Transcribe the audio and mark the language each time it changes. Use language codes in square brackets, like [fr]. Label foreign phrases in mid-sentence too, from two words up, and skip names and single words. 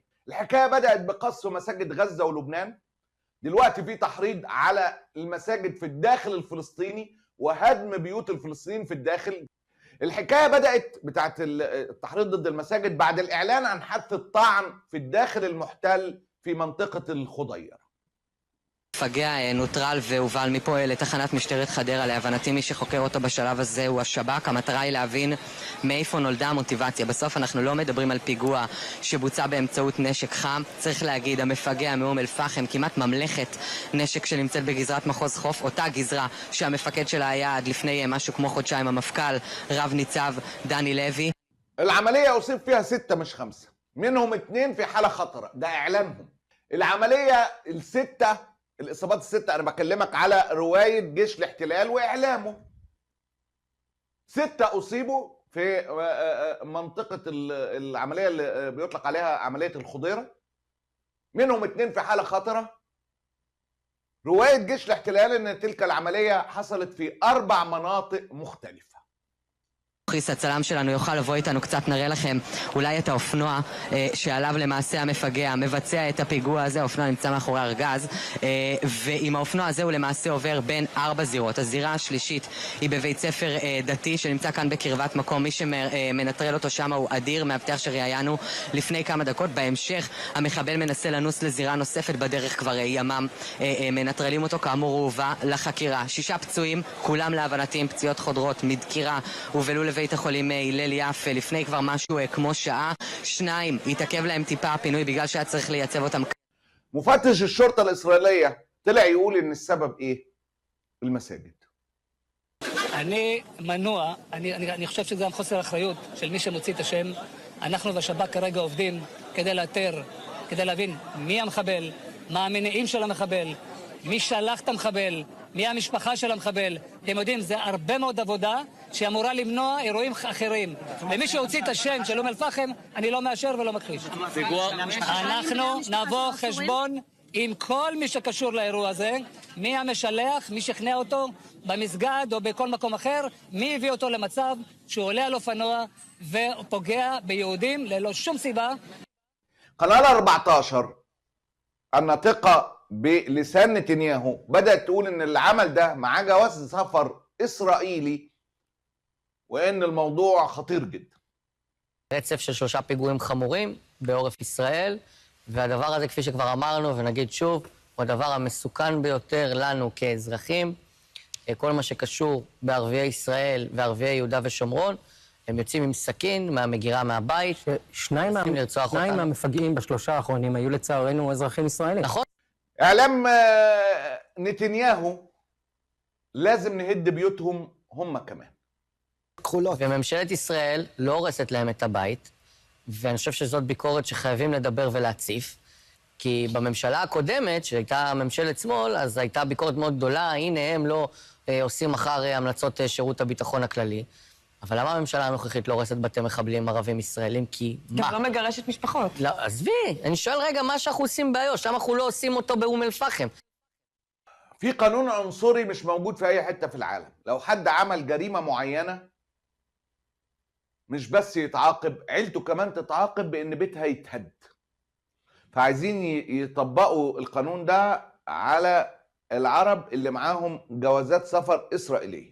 [ar] الحكاية بدأت بقصف مساجد غزة ولبنان. دلوقتي في تحريض على المساجد في الداخل الفلسطيني وهدم بيوت الفلسطينيين في الداخل. الحكاية بدأت بتاعت التحريض ضد المساجد بعد الإعلان عن حث الطعن في الداخل المحتل في منطقة الخضيرة. [he] מפגע נוטרל והובל מפה לתחנת משטרת חדרה. להבנתי מי שחוקר אותו בשלב הזה הוא השב"כ. המטרה היא להבין מאיפה נולדה המוטיבציה. בסוף אנחנו לא מדברים על פיגוע שבוצע באמצעות נשק חם. צריך להגיד, המפגע מאום אל-פחם, כמעט ממלכת נשק שנמצאת בגזרת מחוז חוף, אותה גזרה שהמפקד שלה היה עד לפני משהו כמו חודשיים המפכ"ל רב ניצב דני לוי. [ar] العملية أصيب فيها 6 مش 5، منهم 2 في حالة خطرة، ده إعلانهم. العملية الإصابات ال6 أنا بكلمك على رواية جيش الاحتلال وإعلامه. 6 أصيبوا في منطقة العملية اللي بيطلق عليها عملية الخضيرة، منهم 2 في حالة خطرة. رواية جيش الاحتلال أن تلك العملية حصلت في 4 مناطق مختلفة. [he] חיס הצלם שלנו יוכל לבוא איתנו, קצת נראה לכם אולי את האופנוע שעליו למעשה המפגע מבצע את הפיגוע הזה. האופנוע נמצא מאחורי ארגז, ועם האופנוע הזה הוא למעשה עובר בין 4 זירות. הזירה השלישית היא בבית ספר דתי שנמצא כאן בקרבת מקום. מי שמנטרל אותו שם הוא אדיר, מאבטח שראיינו לפני כמה דקות. בהמשך המחבל מנסה לנוס לזירה נוספת בדרך, כבר ימם מנטרלים אותו. כאמור הוא הובא לחקירה. 6 פצועים, כולם להבנתי עם פציעות חודרות מדקירה, הובלו בית החולים הלל יפה לפני כבר משהו כמו שעה. 2 התעכב להם טיפה הפינוי בגלל שהיה צריך לייצב אותם. [ar] مفتش الشرطة الإسرائيلية طلع يقول إن السبب إيه؟ المساجد. [he] אני מנוע, אני חושב שזה גם חוסר אחריות של מי שמוציא את השם. אנחנו והשב"כ כרגע עובדים כדי לאתר, כדי להבין מי המחבל, מה המניעים של המחבל, מי שלח את המחבל, מי המשפחה של המחבל. אתם יודעים, זה הרבה מאוד עבודה שאמורה למנוע אירועים אחרים. ומי שהוציא את השם של אום אל-פחם, אני לא מאשר ולא מכחיש. אנחנו נבוא חשבון עם כל מי שקשור לאירוע הזה, מי המשלח, מי שכנע אותו במסגד או בכל מקום אחר, מי הביא אותו למצב שהוא עולה על אופנוע ופוגע ביהודים ללא שום סיבה. [ar] قناة 14 الناطقة بلسان نتنياهو بدأت تقول إن العمل ده معاه جواز سفر إسرائيلي وإن الموضوع خطير جدا. [he] רצף של 3 פיגועים חמורים בעורף ישראל, והדבר הזה, כפי שכבר אמרנו ונגיד שוב, הוא הדבר המסוכן ביותר לנו כאזרחים. כל מה שקשור בערביי ישראל וערביי יהודה ושומרון, הם יוצאים עם סכין מהמגירה מהבית, שניים מהמפגעים ב3 האחרונים היו לצערנו אזרחים ישראלים. נכון. [ar] إعلام نتنياهو لازم نهد بيوتهم هم كمان. [he] וממשלת ישראל לא הורסת להם את הבית, ואני חושב שזאת ביקורת שחייבים לדבר ולהציף, כי בממשלה הקודמת, שהייתה ממשלת שמאל, אז הייתה ביקורת מאוד גדולה, הנה הם לא עושים אחר המלצות שירות הביטחון הכללי. אבל למה הממשלה הנוכחית לא הורסת בתי מחבלים ערבים ישראלים? כי מה? גם לא מגרשת משפחות. לא, עזבי, אני שואל רגע מה שאנחנו עושים באיו"ש, למה אנחנו לא עושים אותו באום אל-פחם? [ar] في قانون عنصري مش موجود في أي حتة في العالم. لو حد عمل جريمة معينة مش بس يتعاقب، عيلته كمان تتعاقب بإن بيتها يتهد. فعايزين يطبقوا القانون ده على العرب اللي معاهم جوازات سفر إسرائيلية.